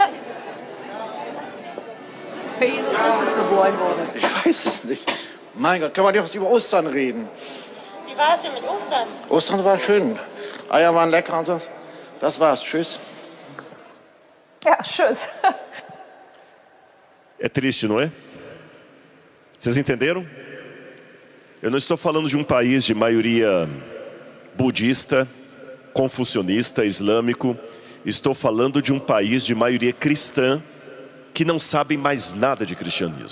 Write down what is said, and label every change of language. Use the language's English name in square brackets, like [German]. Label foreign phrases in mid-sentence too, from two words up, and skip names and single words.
[German] Jesus ist geboren worden. Ich weiß es nicht. Mein Gott, kann man nicht was über Ostern reden? Wie war es denn mit Ostern? Ostern war schön. Eier waren lecker und so. Das war's. Tschüss. Ja, tschüss. [Portuguese] É triste, não é? Vocês entenderam? Eu não estou falando de um país de maioria budista, confucionista, islâmico. Estou falando de um país de maioria cristã que não sabem mais nada de cristianismo.